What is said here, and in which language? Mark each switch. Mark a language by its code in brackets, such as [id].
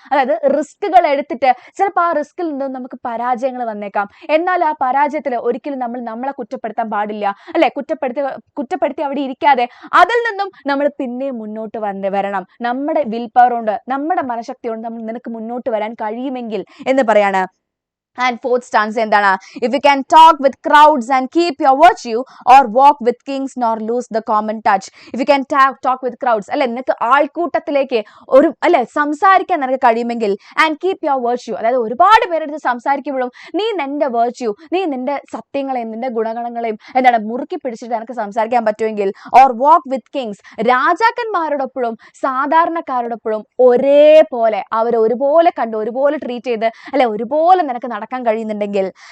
[ml] അതായത് റിസ്കുകൾ എടുത്തിട്ട് ചിലപ്പോൾ ആ റിസ്കിൽ നിന്നും നമുക്ക് പരാജയങ്ങൾ വന്നേക്കാം, എന്നാൽ ആ പരാജയത്തിൽ ഒരിക്കലും നമ്മളെ കുറ്റപ്പെടുത്താൻ പാടില്ല അല്ലെ. കുറ്റപ്പെടുത്തി അവിടെ ഇരിക്കാതെ അതിൽ നിന്നും നമ്മൾ പിന്നെയും മുന്നോട്ട് വരണം. നമ്മുടെ വിൽ പവർ കൊണ്ട്, നമ്മുടെ മനഃശക്തി കൊണ്ട് നിനക്ക് മുന്നോട്ട് വരാൻ കഴിയുമെങ്കിൽ എന്ന് പറയാണ്. [en] And fourth stanza endana, if you can talk with crowds and keep your virtue, or walk with kings nor lose the common touch. If you can talk with crowds [ml] അല്ലെ, നിനക്ക് ആൾക്കൂട്ടത്തിലേക്ക് ഒരു അല്ലെ സംസാരിക്കാൻ നിനക്ക് കഴിയുമെങ്കിൽ, [en] and keep your virtue, [ml] അതായത് ഒരുപാട് പേരെടുത്ത് സംസാരിക്കുമ്പോഴും നീ നിന്റെ virtue, നീ നിന്റെ സത്യങ്ങളെയും നിന്റെ ഗുണഗണങ്ങളെയും എന്താണ് മുറുക്കി പിടിച്ചിട്ട് നിനക്ക് സംസാരിക്കാൻ പറ്റുമെങ്കിൽ, [en] or walk with kings, [ml] രാജാക്കന്മാരോടൊപ്പവും സാധാരണക്കാരോടൊപ്പവും ഒരേപോലെ അവരെ ഒരുപോലെ കണ്ട് ഒരുപോലെ ട്രീറ്റ് ചെയ്ത് അല്ലെ ഒരുപോലെ നിനക്ക് നടക്കാൻ കഴിയുന്നുണ്ടെങ്കിൽ.